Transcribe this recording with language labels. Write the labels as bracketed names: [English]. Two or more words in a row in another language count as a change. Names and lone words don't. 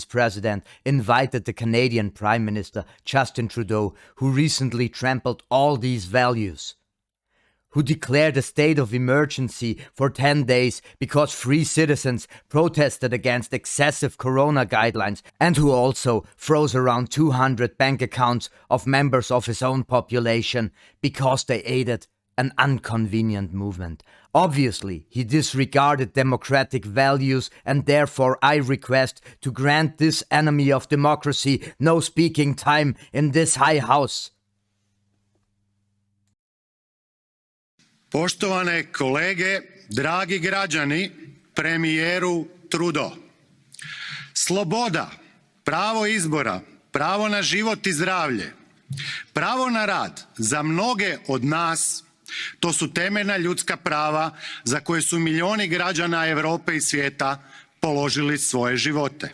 [English] President, invited the Canadian Prime Minister Justin Trudeau, who recently trampled all these values, who declared a state of emergency for 10 days because free citizens protested against excessive corona guidelines, and who also froze around 200 bank accounts of members of his own population because they aided an inconvenient movement. Obviously, he disregarded democratic values, and therefore I request to grant this enemy of democracy no speaking time in this high house. [Croatian] Poštovane kolege, dragi građani, premijeru Trudeau. Sloboda, pravo izbora, pravo na život i zdravlje, pravo na rad za mnoge od nas, to su temeljna ljudska prava za koje su milijuni građana Europe i svijeta položili svoje živote.